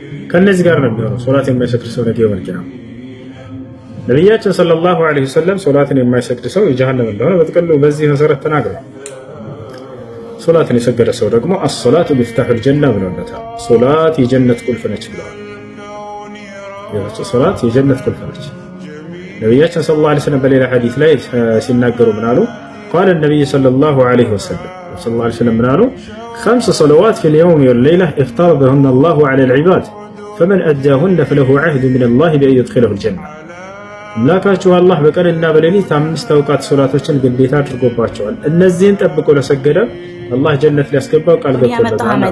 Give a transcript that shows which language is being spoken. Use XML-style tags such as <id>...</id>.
<am>ከነዚህ ጋር ነው የሚሆነው ሶላት የማይሰግድ ሰው ነገ የውመል ቂያማ። ነቢያችን ሰለላሁ ዐለይሂ ወሰለም ሶላትን የማይሰግድ ሰው የጀሃነም እንደሆነ በጥቅሉ በዚህ መሰረት ተናግረዋል። ሶላትን የሰገደ ሰው ደግሞ</am> <ar>አሶላቱ ሚፍታሑል ጀና</ar> <am>ብለውለታል። ሶላት የጀነት ቁልፍ ነች ብለዋል። ሶላት የጀነት ቁልፍ ነች። ነቢያችን ሰለላሁ ዐለይሂ ወሰለም በሌላ ሐዲስ ላይ ሲናገሩ ምን አሉ?</am> <ar>قال النبي صلى الله عليه وسلم من قالوا 5 صلوات في اليوم والليلة افترضهن الله على العباد فمن أداهن فله عهد من الله بأن يدخله الجنة.</ar> <am>አምላካችሁ አላህ በቀንና በሌሊት 5 አውቃት ሶላቶችን ግዴታ አድርጎባቸዋል። እነዚህን ጠብቆ ለሰገደ አላህ ጀነት ሊያስገባው ቃል ገብቶለታል።</am>